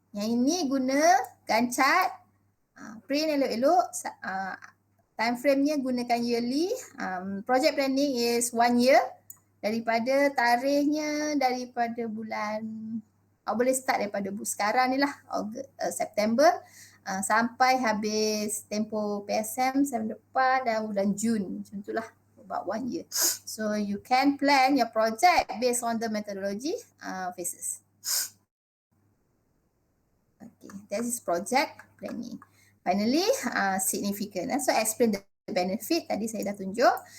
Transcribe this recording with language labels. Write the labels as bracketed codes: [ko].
[ms] Yang ini guna Gantt chart, print elok-elok, time frame-nya gunakan yearly. [en] Project planning is 1 year. [ms] Daripada tarikhnya, daripada bulan, boleh start daripada sekarang ni lah, September, sampai habis tempoh PSM depan dan bulan Jun. Macam itulah, [en] about 1 year. So you can plan your project based on the methodology phases. Okay, that is project planning. Finally, significant. So explain the benefit, [ms] tadi saya dah tunjuk.